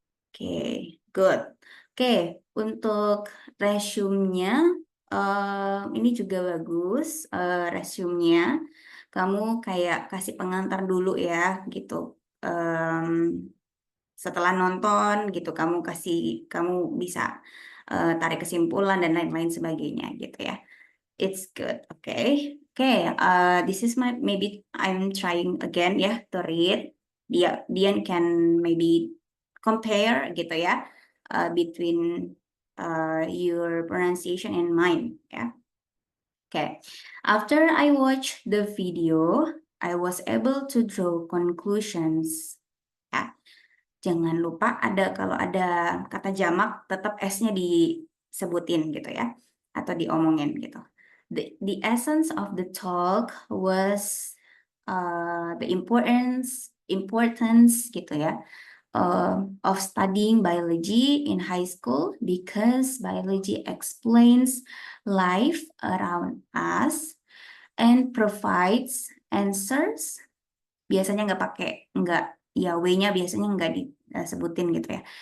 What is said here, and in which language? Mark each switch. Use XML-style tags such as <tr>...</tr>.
<id>Oke, good. Oke, untuk resume-nya ini juga bagus. Resume-nya kamu kayak kasih pengantar dulu ya gitu. Em, Setelah nonton gitu kamu bisa tarik kesimpulan dan lain-lain sebagainya gitu ya.</id> <en>It's good. Okay. Okay. This is my maybe I'm trying again ya to read. Dian can maybe compare gitu ya between your pronunciation and mine ya. Okay. After I watched the video, I was able to draw conclusions. Ya.</en> <id>Jangan lupa kalau ada kata jamak tetap S-nya disebutin gitu ya, atau diomongin gitu.</id> <en>The essence of the talk was the importance gitu ya of studying biology in high school, because biology explains life around us and provides answers.</en> <id>Biasanya nggak ya W-nya biasanya nggak disebutin gitu ya.</id>